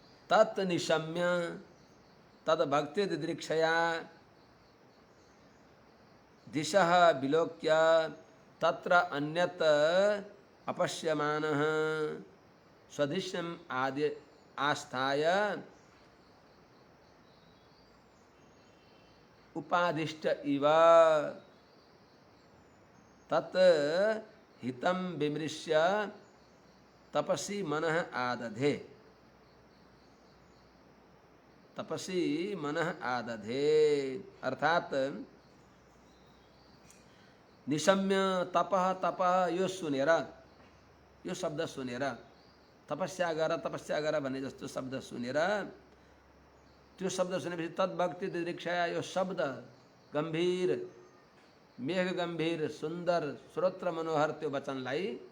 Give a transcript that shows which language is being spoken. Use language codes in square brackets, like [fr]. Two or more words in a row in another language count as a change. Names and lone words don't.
[sa] तत् निशम्य तद भक्ति दिदृक्षया दिशः विलोक्य तत्र अन्यत् अपश्यमानः स्वदिशम् आदि आस्थाय उपादिष्ट इव तत् हितं विमृश्य तपसी मनः आदधे। तपसी मनः आदधे [ne] अर्थात [sa] निशम्य तपः तपः [ne] यो सुनेर, यो शब्द सुनेर, तपस्या गर भन्ने जस्तो शब्द सुनेर, त्यो शब्द सुनेपछि [sa] तद्भक्ति दिदृक्षया [ne] यो शब्द गम्भीर मेघ गम्भीर सुन्दर श्रोत्र मनोहर त्यो वचनलाई